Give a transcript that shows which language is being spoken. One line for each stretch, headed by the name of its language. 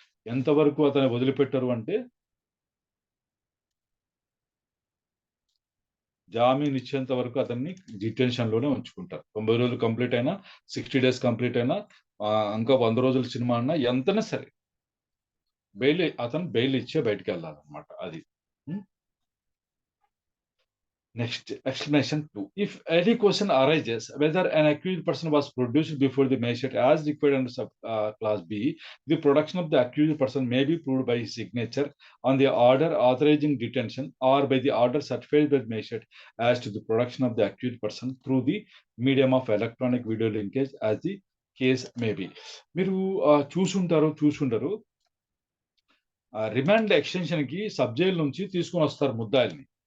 Telugu: ఎంతవరకు అతను వదిలిపెట్టారు అంటే జామీన్ ఇచ్చేంత వరకు అతన్ని డిటెన్షన్లోనే ఉంచుకుంటారు. 90 రోజులు కంప్లీట్ అయినా, 60 days కంప్లీట్ అయినా, ఇంకా 100 రోజుల సినిమా అన్నా ఎంతైనా సరే అతను బెయిల్ ఇచ్చే బయటకు వెళ్ళాలన్నమాట. అది
English: Next, explanation 2. If any question arises whether an accused person was produced before the magistrate as required under clause B, the production of the accused person may be proved by his signature on the order authorizing detention or by the order certified by the magistrate as to the production of the accused person through the medium of electronic video linkage as the case may be.
Telugu: మీరు చూసుంటారు remand extension కి sub jail నుంచి తీసుకొని వస్తారు ముద్దాయిల్ని.